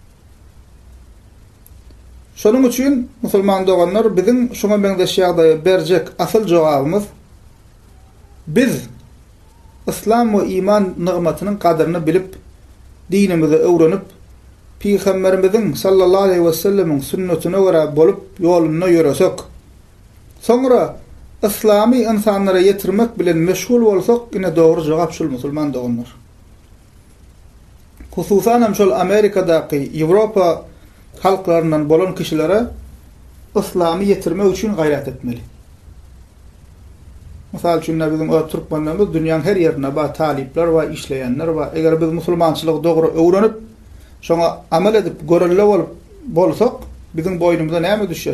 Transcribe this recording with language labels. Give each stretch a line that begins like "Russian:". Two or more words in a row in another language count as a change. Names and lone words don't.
Turkmen: Şonuň üçin musulman doganlar bizim şoňa meňzeş ýagdaýa berjek asyl jogabymyz biz İslam we iman nygmatynyň kadryny bilip dinimizi öwrenip Peygamberimiziň
Arabic: صلى الله عليه وسلم
Turkmen: sünnetine görä bolup ýoluny ýöresek, sonra İslami insanlara yetirmek bilen meşgul bolsak, ine doğru jogap şol musulman doganlar. Hususan hem şol Amerikadaky, Ýewropa halklarynyň bolan kişilere İslamy yetirmek üçin gaýrat etmeli. Misal üçin bizim Türkmenlerimiz dünýäniň her ýerine ba talipler we işleýänler we eger biz musulmançylygy dogry öwrenip şoňa amal edip görelle bolsak, bizim boýnumyzda näme düşýär?